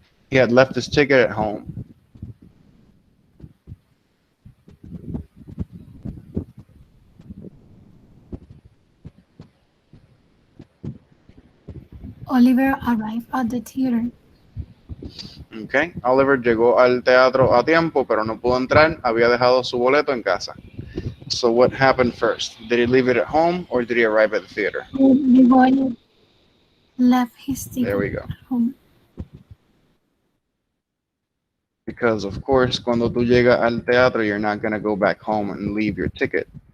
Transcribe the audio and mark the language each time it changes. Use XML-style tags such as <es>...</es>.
<en>He had left his ticket at home. Oliver arrived at the theater.</en> <es>Okay, Oliver llegó al teatro a tiempo, pero no pudo entrar. Había dejado su boleto en casa.</es> <en>So what happened first? Did he leave it at home or did he arrive at the theater? The boy left his ticket There we go. at home. Because of course,</en> <es>cuando tú llegas al teatro,</es> <en>you're not going to go back home and leave your ticket.</en>